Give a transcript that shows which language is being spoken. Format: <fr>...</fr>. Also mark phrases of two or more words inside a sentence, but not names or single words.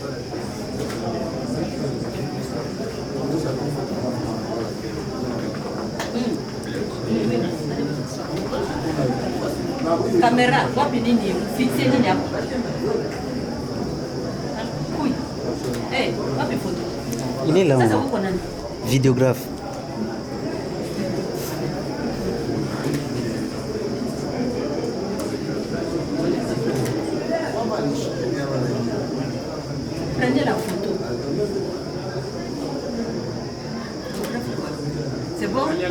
<fr>Caméra,</fr> <sw>wapi nini? Fixer nini hapo? Oui. Eh, wapi photo?</sw> <fr>Il est là.</fr> <sw>Sasa uko nani?</sw> <fr>Vidéographe. Prenez la photo. C'est bon?</fr>